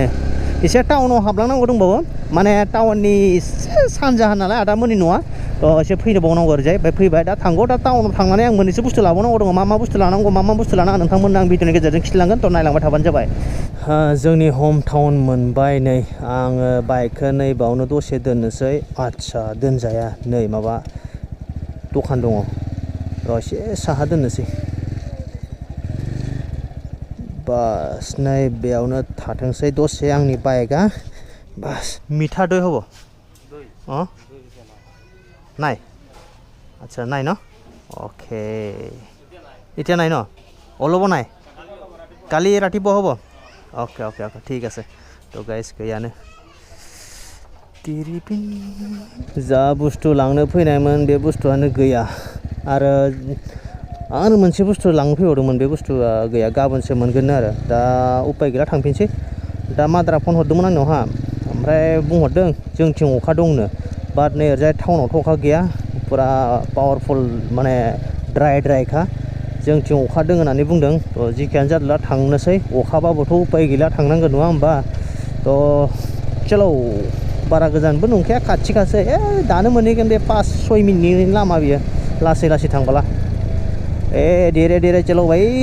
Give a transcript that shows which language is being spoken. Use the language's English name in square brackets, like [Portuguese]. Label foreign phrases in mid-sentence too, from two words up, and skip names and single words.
[Bodo] एसे टाउनाव हाबलांनांगौ दंबावो माने टाउननि एसे सानजाहा नालाय आदामोननि न'आ थ' एसे फैबावनांगौ ओरैजाय ओमफ्राय फैबाय दा थांगौ दा टाउनाव थांनानै आं मोननैसो बुस्थु लाबावनांगौ दङ मा बुस्थु लानांगौ मा बुस्थु लानाङा नोंथांमोननो आं भिडिअनि गेजेरजों खिन्थालांगोन थ' नायलांबाय थाबानो जाबाय जोंनि [English] home town [Bodo] मोनबाय नै आङो बाइकखौ नै बावनो दसे दोननोसै आदसा दोनजाया नै माबा दखान दङ र' एसे साहा दोननोसै बास नै बेयावनो थाथोंसै दसे आंनि बाइकआ बास [Assamese] মিঠা দৈ হব নাই আচ্ছা নাই ন অ'কে এতিয়া নাই ন অলপ নাই কালি ৰাতিপুৱা হ'ব অ'কে অ'কে অ'কে ঠিক আছে তো গাইজ [Bodo] गैयानो जा बुस्थु लांनो फैनायमोन बे बुस्थुआनो गैया आरो मोनसे बुस्थु लांनो फैबावदोंमोन बे बुस्थुआ गैया गाबोनसो मोनगोन आरो दा उपाय गैला थांफिनसै दा मादारा फन हरदोंमोन आंनावहा ओमफ्राय बुंहरदों जोंथिं अखा दंनो बाट नै ओरैजाय टाउनावथ' अखा गैया पुरा पावारफुल माने ड्राइखा जोंथिं अखा दङ होननानै बुंदों थ' जिखियानो जादोला थांनोसै अखाबाबोथ' उपाय गैला थांनांगोन नङा होमबा थ' चलो बारा गोजानबो नंखाया खाथि दानो मोनहैगोन बे 5-6 मिनिटनि लामा बियो लासै लासै थांबोला [Hindi] देरे देरे चलो भाई